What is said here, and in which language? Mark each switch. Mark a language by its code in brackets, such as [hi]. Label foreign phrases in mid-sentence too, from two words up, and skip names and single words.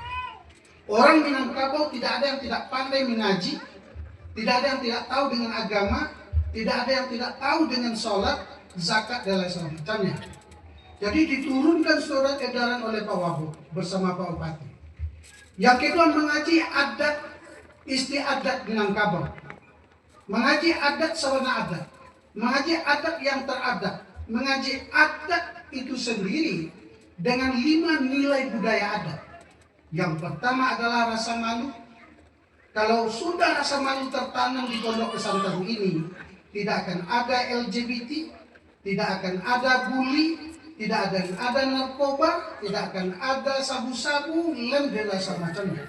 [id] Orang Minangkabau tidak ada yang tidak pandai mengaji, tidak ada yang tidak tahu dengan agama, tidak ada yang tidak tahu dengan sholat, zakat, dan lain sebagainya. Jadi diturunkan surat edaran oleh Pak Wagub bersama Pak Bupati. Yang kedua, mengaji adat istiadat Minangkabau, mengaji adat sawana adat, mengaji adat yang teradat, mengaji adat itu sendiri dengan 5 nilai budaya adat. Yang pertama adalah rasa malu. Kalau sudah rasa malu tertanam di pondok pesantren ini, tidak akan ada LGBT, tidak akan ada bully, tidak akan ada narkoba, tidak akan ada sabu-sabu, lem, dan macamnya.